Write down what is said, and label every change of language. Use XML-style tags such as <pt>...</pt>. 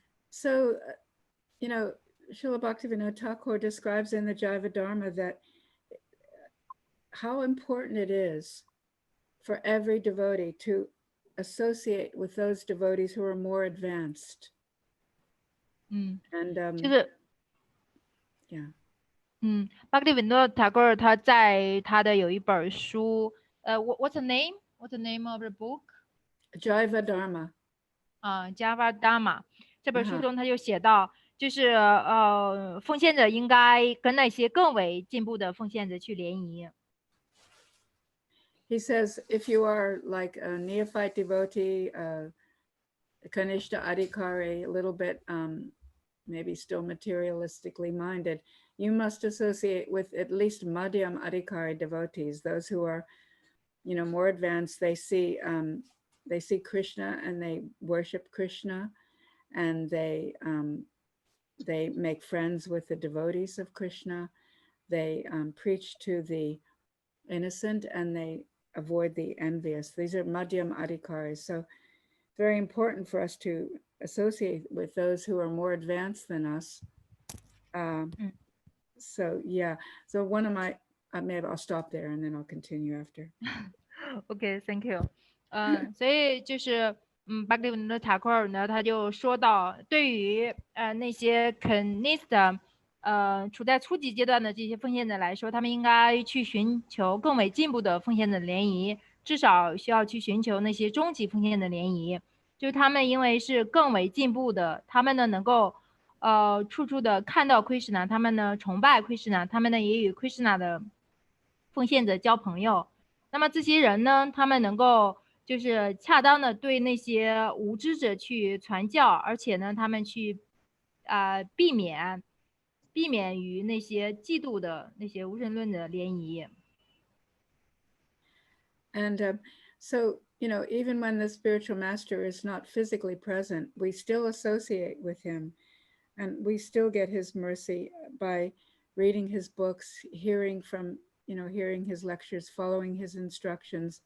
<en>So, you know, Srila Bhaktivinoda Thakur describes in the Jaiva Dharma that how important it is for every devotee to associate with those devotees who are more advanced. And</en> <zh>就是 巴格利文多塔戈尔他在他的有一本书，</zh> <en>what's the name? What's the name of the book? Jaiva Dharma.</en> <zh>Java Dharma 这本书中他就写到，就是奉献者应该跟那些更为进步的奉献者去联谊。</zh> <en>He says, if you are like a neophyte devotee, Kanishta Adhikari, a little bit maybe still materialistically minded, you must associate with at least Madhyam Adhikari devotees, those who are, you know, more advanced. They see Krishna and they worship Krishna, and they make friends with the devotees of Krishna. They preach to the innocent and they avoid the envious. These are Madhyam Adhikaris. So very important for us to associate with those who are more advanced than us. So yeah, so one of my, maybe I'll stop there and then I'll continue after. Okay, thank you.</en> <zh>所以就是巴格利文的塔库尔呢，他就说到，对于那些肯尼斯的处在初级阶段的这些奉献者来说，他们应该去寻求更为进步的奉献者联谊，至少需要去寻求那些中级奉献的联谊。就是他们因为是更为进步的，他们呢能够处处的看到 Krishna， 他们呢崇拜 Krishna， 他们呢也与 Krishna 的奉献者交朋友。那么这些人呢，他们能够就是恰当的对那些无知者去传教，而且呢，他们去避免于那些嫉妒的那些无神论的联谊。</zh> <en>And so, you know, even when the spiritual master is not physically present, we still associate with him and we still get his mercy by reading his books, hearing his lectures, following his instructions.</en>